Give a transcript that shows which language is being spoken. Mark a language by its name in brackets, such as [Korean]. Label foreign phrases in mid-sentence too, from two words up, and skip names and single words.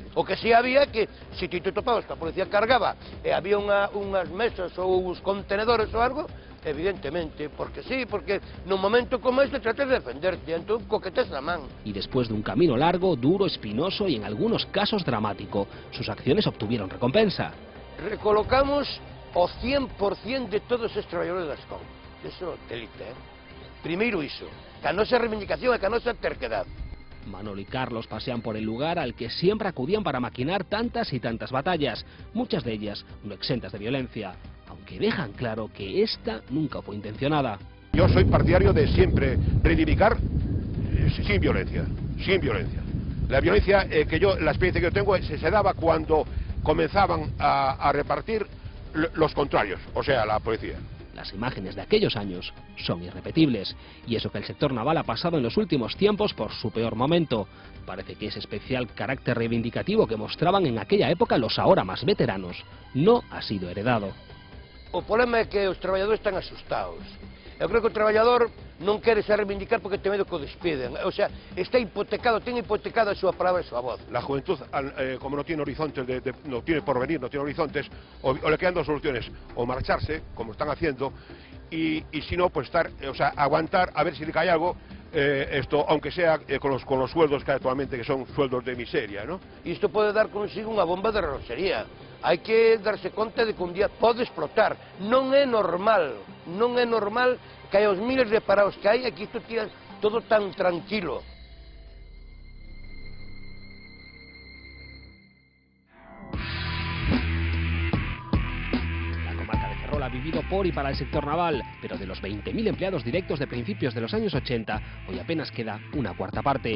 [Galician] O que si había que, se ti te topabas que a policía cargaba e había unhas mesas ou uns contenedores ou algo, evidentemente, porque sí, porque nun momento como este tratas de defenderte, entón coquetes na man. [Spanish] Y después de un camino largo, duro, espinoso y en algunos casos dramático, sus acciones obtuvieron recompensa. [Galician] Recolocamos o 100% de todos os traballadores das COM. Eso, delite, Primeiro iso, que a nosa reivindicación e [Spanish] que a nosa terquedad. Manolo y Carlos pasean por el lugar al que siempre acudían para maquinar tantas y tantas batallas, muchas de ellas no exentas de violencia, aunque dejan claro que esta nunca fue intencionada. Yo soy partidario de siempre reivindicar sin violencia, sin violencia. La violencia la experiencia que yo tengo se daba cuando comenzaban a repartir los contrarios, o sea, la policía. Las imágenes de aquellos años son irrepetibles, y eso que el sector naval ha pasado en los últimos tiempos por su peor momento. Parece que ese especial carácter reivindicativo que mostraban en aquella época los ahora más veteranos no ha sido heredado. [Galician] O problema é que os traballadores están asustados. Eu creo que o traballador non quere se reivindicar porque ten medo que o despiden. O sea, está hipotecado, ten hipotecada a súa palabra e a súa voz. [Spanish] La juventud, como no tiene horizontes, no tiene porvenir, no tiene horizontes, o le quedan dos soluciones, o marcharse, como están haciendo, y si no, pues aguantar a ver si le cae algo, aunque sea con los sueldos que actualmente, que son sueldos de miseria, ¿no? [Galician] E isto pode dar consigo unha bomba de reloxería. Hai que darse conta de que un día pode explotar. Non é normal que hai os miles de parados que hai, aquí isto tira todo tan tranquilo. [Spanish] Ha vivido por y para el sector naval, pero de los 20.000 empleados directos de principios de los años 80, hoy apenas queda una cuarta parte.